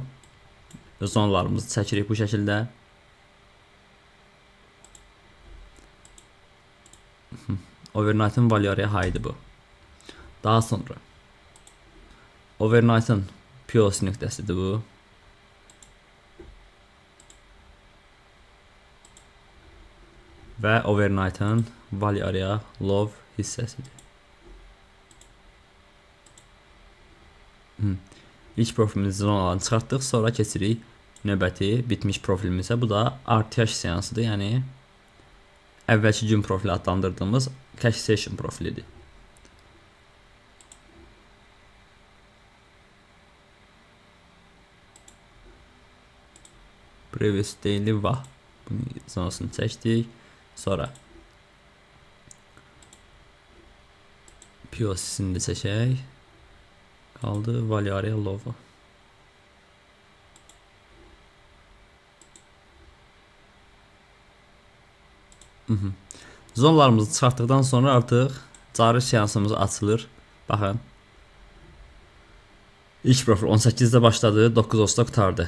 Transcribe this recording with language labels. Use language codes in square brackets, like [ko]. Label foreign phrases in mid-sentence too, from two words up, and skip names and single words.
[az] Zonlarımızı çəkirik bu şəkildə. Overnight'ın [en] value area high'dir [az] bu. Daha sonra overnight'ın POC nöqtəsidir bu. Və overnight'ın [en] value area low [az] hissəsidir. İlk profilimizi zonalarını çıxartdıq, sonra keçirik növbəti bitmiş profilimizə. Bu da RTH seansıdır, yəni əvvəlki gün profili adlandırdığımız [en] cash session [az] profilidir. [en] Previous daily va. [az] Bunun zonasını çəkdik. Sonra POC'sini də çəkək. Qaldı [en] value area low. [az] Zonlarımızı çıxartdıqdan sonra artıq cari seansımız açılır. Baxın. İlk profil 18-də başladı, 9 Ağustosda qurtardı.